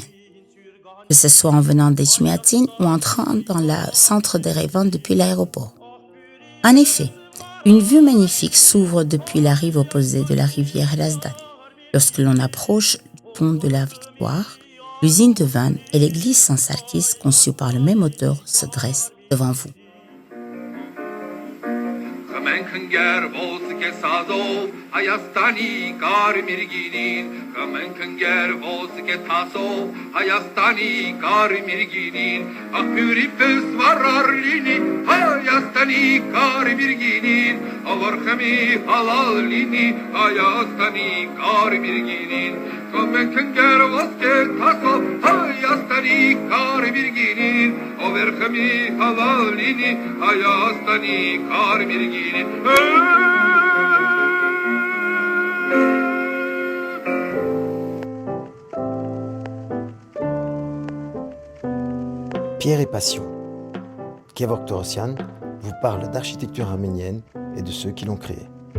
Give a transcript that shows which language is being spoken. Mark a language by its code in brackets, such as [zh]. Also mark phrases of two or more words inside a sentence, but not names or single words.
[fr] Que ce soit en venant d'Echmiadzin ou entrant dans le centre d'Erevan depuis l'aéroport. En effet, une vue magnifique s'ouvre depuis la rive opposée de la rivière Razdan. Lorsque l'on approche du pont de la Victoire, l'usine de Van et l'église Saint-Sarkis, conçue par le même auteur, se dressent devant vous. [hy] Խմենք ոսկե սազով Հայաստանի կարմիր գինին Խմենք ոսկե թասով Հայաստանի կարմիր գինին Աղբյուրի պես վառար լինի Հայաստանի կարմիր գինին Ավոր խմի հալալ լինի Հայաստանի կարմիր գինին Խմենք ոսկե թասով Հայաստանի կարմիր գինին Ավոր խմի հալալ լինի Հայաստանի կարմիր գինին [fr] Pierre et Passion. Kevork Torosian vous parle d'architecture arménienne et de ceux qui l'ont créée.